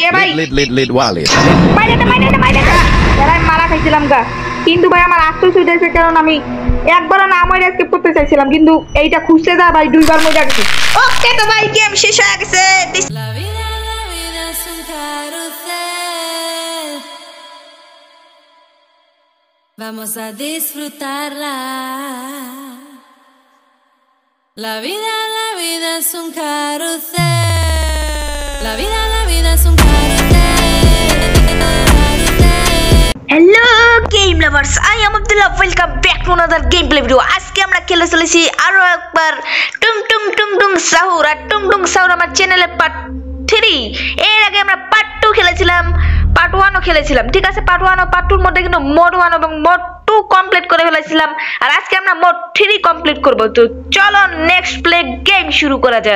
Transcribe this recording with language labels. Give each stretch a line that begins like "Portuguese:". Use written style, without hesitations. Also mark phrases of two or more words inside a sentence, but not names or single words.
Bangla: এ ভাই মারা খাইছিলাম গা, কিন্তু ভাই আমার আফসোস হইতেছে কারণ আমি একবার না আমার এসকেপ করতে চাইছিলাম, কিন্তু এইটা খুঁজতে যা ভাই দুইবার মরে গেছে। ওকে তো ভাই গেম শেষ হয়ে গেছে।
Spanish: Vamos a disfrutarla. La vida es un carrusel. La vida es un carrusel.
English: Hello game lovers, I am Abdullah. Welcome back to another gameplay video.
Bangla: আজকে আমরা খেলে চলেছি আরো একবার টুং টুং টুং টুং সাহুর। আর টুং টুং সাহুর আমার চ্যানেলে পার্ট 3। এর আগে আমরা পার্ট 2 খেলেছিলাম, পার্ট 1ও খেলেছিলাম। ঠিক আছে, পার্ট 1 ও পার্ট 2 এর মধ্যে কিন্তু মোড 1 এবং মোড 2 কমপ্লিট করে ফেলেছিলাম। আর আজকে আমরা মোড 3 কমপ্লিট করব। তো চলো
English: next play game
Bangla: শুরু করা যাক।